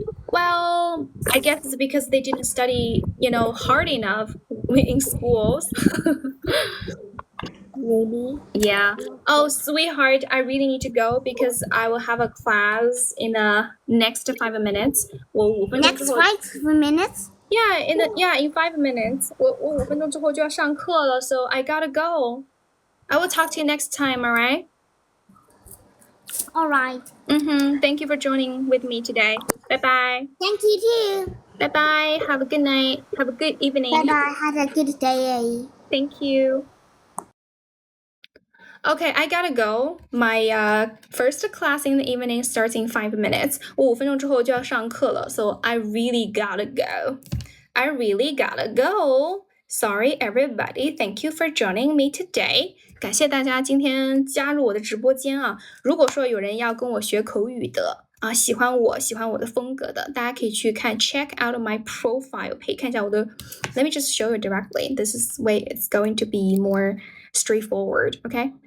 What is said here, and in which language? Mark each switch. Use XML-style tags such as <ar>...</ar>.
<en>Well, I guess it's because they didn't study, hard enough in schools. Maybe. Yeah. Oh, sweetheart, I really need to go because I will have a class in the next 5 minutes. Next 5 minutes? Yeah, in 5 minutes.</en> <zh>我5分钟之后就要上课了,</zh> <en>so I gotta go. I will talk to you next time, alright? Alright. Thank you for joining with me today. Bye-bye. Thank you too. Bye-bye. Have a good night. Have a good evening. Bye-bye. Have a good day. Thank you. Okay, I gotta go. My first class in the evening starts in 5 minutes.</en> <zh>我5分钟之后就要上课了,</zh> <en>so I really gotta go. I really gotta go. Sorry, everybody. Thank you for joining me today.</en> <zh>感谢大家今天加入我的直播间啊！如果说有人要跟我学口语的啊，喜欢我的风格的，大家可以去看</zh> <en>check out my profile page，</en> <zh>看一下我的。</zh> <en>Let me just show you directly. This is way it's going to be more straightforward. Okay.</en>